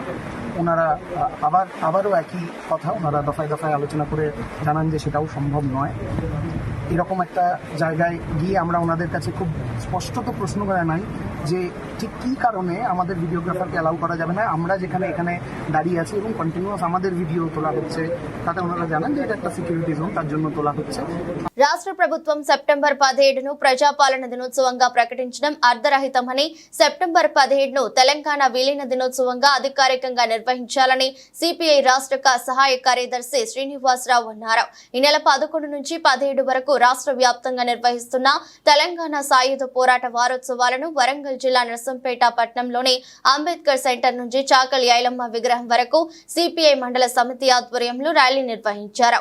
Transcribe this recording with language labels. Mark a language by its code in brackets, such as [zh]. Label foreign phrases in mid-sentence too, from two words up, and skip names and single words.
[bn] ওনারা আবারও একই কথা ওনারা দফায় দফায় আলোচনা করে জানান যে সেটাও সম্ভব নয়। এরকম একটা জায়গায় গিয়ে আমরা ওনাদের কাছে খুব স্পষ্টত প্রশ্ন করে নাই যে ঠিক কী কারণে আমাদের ভিডিওগ্রাফারকে অ্যালাউ করা যাবে না। আমরা যেখানে এখানে দাঁড়িয়ে আছি এবং কন্টিনিউয়াস আমাদের ভিডিও তোলা হচ্ছে, তাতে ওনারা জানান যে এটা একটা [en] security zone, [bn] তার জন্য তোলা হচ্ছে। [te] రాష్ట్ర ప్రభుత్వం సెప్టెంబర్ 17ను ప్రజాపాలన దినోత్సవంగా ప్రకటించడం అర్ధరహితమని, సెప్టెంబర్ 17ను తెలంగాణ విలీన దినోత్సవంగా అధికారికంగా నిర్వహించాలని సిపిఐ రాష్ట్ర సహాయ కార్యదర్శి శ్రీనివాసరావు అన్నారు. ఈ నెల 11 నుంచి 17 వరకు రాష్ట్ర వ్యాప్తంగా నిర్వహిస్తున్న తెలంగాణ సాయుధ పోరాట వారోత్సవాలను వరంగల్ జిల్లా నర్సంపేట పట్టణంలోని అంబేద్కర్ సెంటర్ నుంచి చాకలి ఐలమ్మ విగ్రహం వరకు సిపిఐ మండల సమితి ఆధ్వర్యంలో ర్యాలీ నిర్వహించారు.